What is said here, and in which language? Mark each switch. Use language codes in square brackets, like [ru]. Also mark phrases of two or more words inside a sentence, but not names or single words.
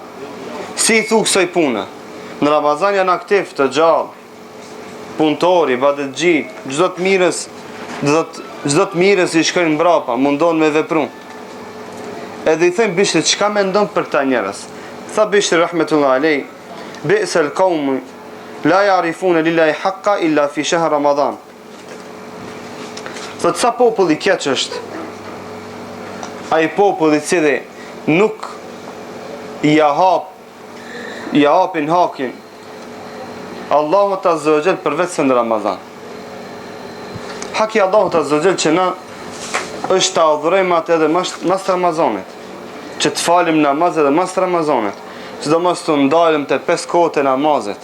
[sq] Si i thu kësaj pune? Në Ramazan janë aktiv të gjallë, punëtori, ibadetxhi, çdo të mirës i shkojnë mbrapa, mundon me vepru. Edhe i thënë Bishrit, çka mendon për këta njerëz? Tha Bishri [ar] رحمة الله عليه, بئس القوم لا يعرفون لله حقا إلا في شهر رمضان. [sq] Thot sa populli keq është ai populli i cili nuk ja hapin hakin Allahut [ar] عز وجل [sq] përveç në Ramazan. Haki Allahut [ar] عز وجل [sq] që na është të adhurojmë atë edhe mas Ramazanit, që të falim namaz edhe mas Ramazanit, që do mos të ndalim të 5 kohët e namazit.